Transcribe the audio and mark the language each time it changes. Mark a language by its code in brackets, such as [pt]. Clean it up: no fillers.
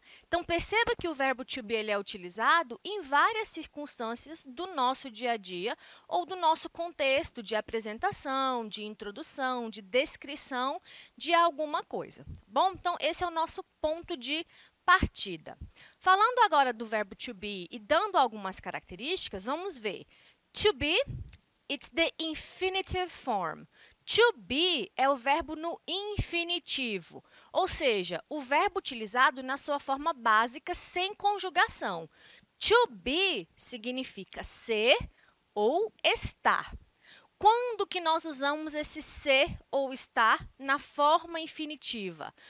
[pt] Então, perceba que o verbo to be ele é utilizado em várias circunstâncias do nosso dia a dia ou do nosso contexto de apresentação, de introdução, de descrição de alguma coisa. Bom, então, esse é o nosso ponto de partida. Falando agora do verbo to be e dando algumas características, vamos ver. [en] To be, it's the infinitive form. [pt] To be é o verbo no infinitivo, ou seja, o verbo utilizado na sua forma básica sem conjugação. To be significa ser ou estar. Quando que nós usamos esse ser ou estar na forma infinitiva?